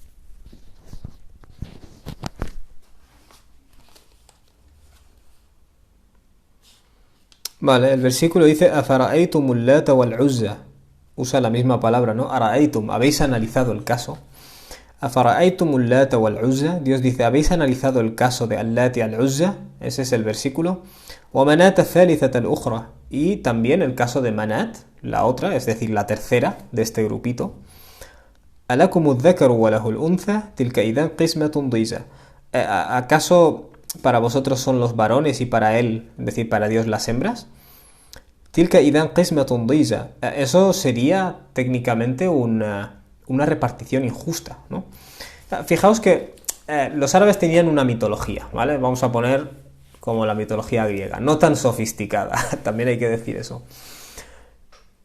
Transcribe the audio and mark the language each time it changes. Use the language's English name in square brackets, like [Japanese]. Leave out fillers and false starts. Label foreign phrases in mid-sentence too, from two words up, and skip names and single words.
[Spanish] Vale, el versículo dice [Arabic] أفرأيتم اللات والعزى. [Spanish] Usa la misma palabra, ¿no? Ara'aytum, habéis analizado el caso. [Arabic] أفرأيتم اللات والعزى. [Spanish] Dios dice, ¿habéis analizado el caso de Al-Lat y Al-Uzza? Ese es el versículo. [Arabic] ومناة الثالثة الأخرى. [Spanish] Y también el caso de Manat, la otra, es decir, la tercera de este grupito. [Arabic] ألكم الذكر وله الأنثى تلك إذا قسمة ضيزى. [Spanish] ¿Acaso para vosotros son los varones y para él, es decir, para Dios las hembras? [Arabic] تلك إذا قسمة ضيزى. [Spanish] Eso sería técnicamente una repartición injusta, ¿no? Fijaos que los árabes tenían una mitología, ¿vale? Vamos a poner como la mitología griega, no tan sofisticada, también hay que decir eso.